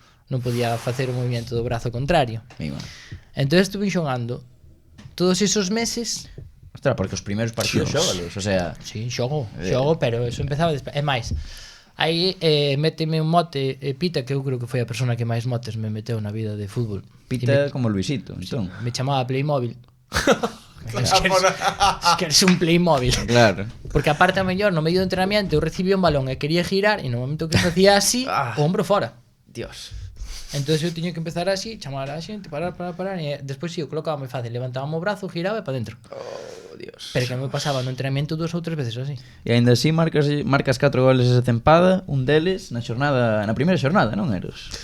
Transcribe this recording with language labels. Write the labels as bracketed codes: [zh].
[gl] Non podía facer o movimento do brazo contrario. Entón estuve xogando todos esos meses. Ostras, porque os primeiros partidos xogalos, o sea... Sí, xogo, pero eso empezaba después. É máis, aí méteme un mote, Pita, que eu creo que foi a persona que máis motes me meteu na vida de fútbol. Pita como Luisito, entón. Me chamaba Playmobil. [es] Es que eres un Playmobil. [gl] Claro. Porque aparte a mellor no medio do entrenamiento eu recibía un balón e quería girar e no momento que facía así, o hombro fora. Dios. Entonces eu tiña que empezar así, chamar a xente, parar, e despois eu colocaba moi fácil, levantaba o brazo, giraba e para dentro. Oh, Dios. Pero que me pasaba no entrenamiento 2 ou 3 veces así. E aínda así marcas 4 goles esa tempada, un deles na primeira xornada, non Eros?